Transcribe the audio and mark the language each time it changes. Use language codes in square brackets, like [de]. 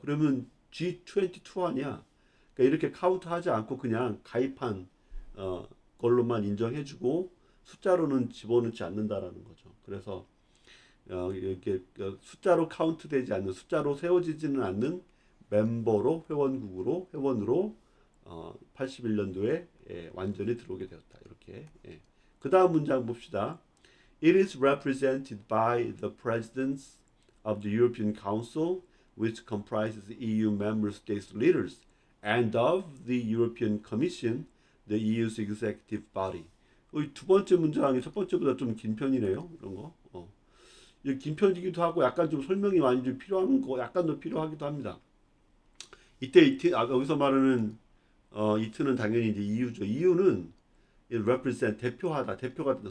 [ko] 그러면 G22 아니야. 그러니까 이렇게 카운트하지 않고 그냥 가입한 걸로만 인정해주고 숫자로는 집어넣지 않는다라는 거죠. 그래서 이렇게 숫자로 카운트되지 않는 숫자로 세워지지는 않는 멤버로 회원으로 81년도에 완전히 들어오게 되었다. 이렇게 그 다음 문장 봅시다. [en] It is represented by the presidents of the European Council, which comprises EU member states leaders, and of the European Commission, the EU's executive body. [ko] 두 번째 문장이 첫 번째보다 좀 긴 편이네요. 이런 거. 긴 편이기도 하고 약간 좀 설명이 많이 좀 필요한 거, 약간 더 필요하기도 합니다. 여기서 말하는 이트는 당연히 이제 EU죠. EU는 represent 대표가 된다.